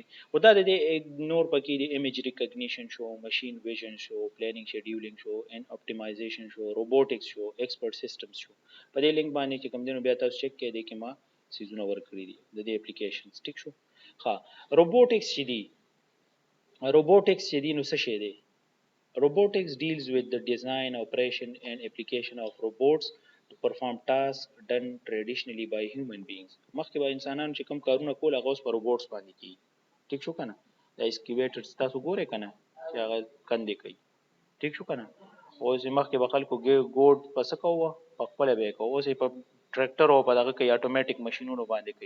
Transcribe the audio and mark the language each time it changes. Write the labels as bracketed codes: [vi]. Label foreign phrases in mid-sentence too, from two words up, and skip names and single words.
[ps] خو دا د دې نور پکې د [en] image recognition [ps] شو، [en] machine vision [ps] شو، [en] planning scheduling [ps] شو، [en] and optimization [ps] شو، روبوټکس شو، [en] expert systems [ps] شو. په دې لینک باندې چې کوم دینو بیا تاسو چک کړئ کې ما سیزونه ورکړي دي د دې اپلیکیشنز. ټیک شو. ها روبوټکس چې دی نو څه شی دی؟ [en] Robotics deals with the design, operation and application of robots to perform tasks done traditionally by human beings. [ps] مخکې به انسانانو چې کوم کارونه کول هغه اوس په روبوټس باندې کیږي. ټیک شو کنه. دا اسکیویټرز تاسو ګورئ کنه چې هغه کندې کوي. ټیک شو کنه. اوس مخکې به خلکو ګوډ پس کوو په خپل به کوو. اوس په ټریکټر او په دغه کې اتوماتیک ماشينونو باندې کوي.